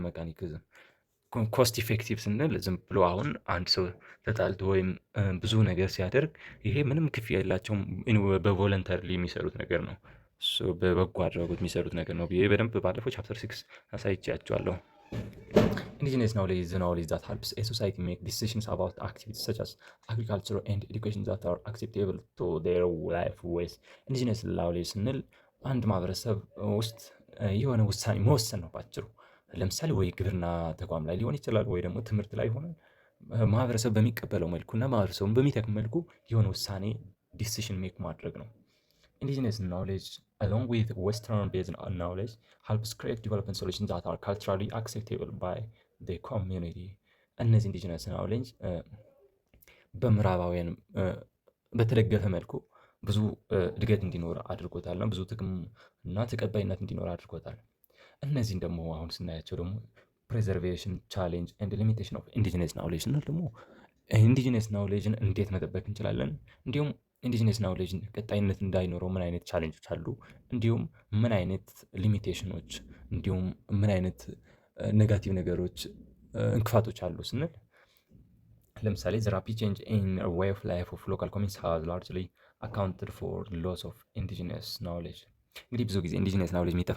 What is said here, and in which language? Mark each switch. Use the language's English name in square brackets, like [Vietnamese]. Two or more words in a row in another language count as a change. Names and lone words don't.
[Amharic] ሜካኒዝም። [English] cost effective [Amharic] ስንል ዝም ብሎ አሁን አንድ ሰው ተጣልቶ ወይም ብዙ ነገር ሲያደርግ ይሄ ምንም ክፍያ የላቸውም በቮለንተሪ የሚሰሩት ነገር ነው። በበጎ አድራጎት የሚሰሩት ነገር ነው ብዬ በደንብ ባለፈው ቻፕተር 6 አሳይቻችኋለሁ። [English] indigenous knowledge is the knowledge that helps a society make decisions about activities such as agriculture and education that are acceptable to their life ways. indigenous knowledge [Amharic] ስንል አንድ ማህበረሰብ ውስጥ የሆነ ውሳኔ መወሰን ነው ባጭሩ። ለምሳሌ ወይ ግብርና ተቋም ላይ ሊሆን ይችላል ወይ ደግሞ ትምህርት ላይ ሆነ ማህበረሰብ በሚቀበለው መልኩና ማህበረሰቡን በሚጠቅም መልኩ የሆነ ውሳኔ [English] decision make [Amharic] ማድረግ ነው። [English] indigenous knowledge along with Western based knowledge helps create development solutions that are culturally acceptable by the community. [Amharic] እነዚህ [English] indigenous knowledge [Amharic] በምዕራባውያን በተደገፈ መልኩ ብዙ እድገት እንዲኖር አድርጎታል እና ብዙ ጥቅም እና ተቀባይነት እንዲኖር አድርጎታል። እነዚህን ደግሞ አሁን ስናያቸው ደግሞ [English] preservation challenge and limitation of indigenous knowledge [Amharic] ስንል ደግሞ [English] indigenous knowledge [Amharic] እንዴት መጠበቅ እንችላለን፣ እንዲሁም [English] indigenous knowledge [Amharic] ቀጣይነት እንዳይኖረው ምን አይነት ቻሌንጆች አሉ፣ እንዲሁም ምን አይነት ሊሚቴሽኖች እንዲሁም ምን አይነት ኔጋቲቭ ነገሮች እንቅፋቶች አሉ ስንል ለምሳሌ [English] the rapid change in way of life of local communities has largely accounted for loss of indigenous knowledge። [Amharic] እንግዲህ ብዙ ጊዜ [English] indigenous knowledge